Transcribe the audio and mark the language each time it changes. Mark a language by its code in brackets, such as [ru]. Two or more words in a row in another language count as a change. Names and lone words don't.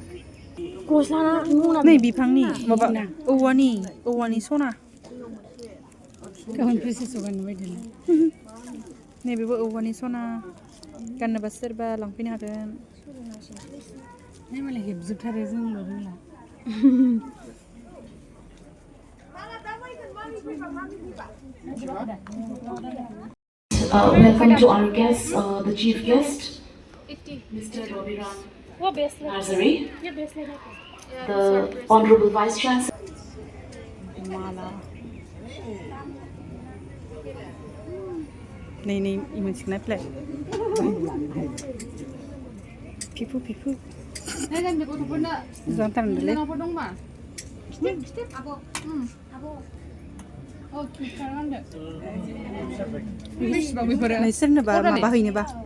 [brx] गस्ला नै बिफांनि माबा औवानि सना गाबोन फैसासो गाननो बायदों नैबेबो औवानि सना गाननोबा सोरबा लांफैनो हागोन नै मालाय हेबजोबथारो जोंल' रोंला [en] Welcome to our guest, the chief guest, Mr. Bodoland, the Honorable Vice Chancellor. [brx] नै मोनसेखौ नायफ्लाय फिफु जाथारनोलै सोरनोबा माबा हैनोबा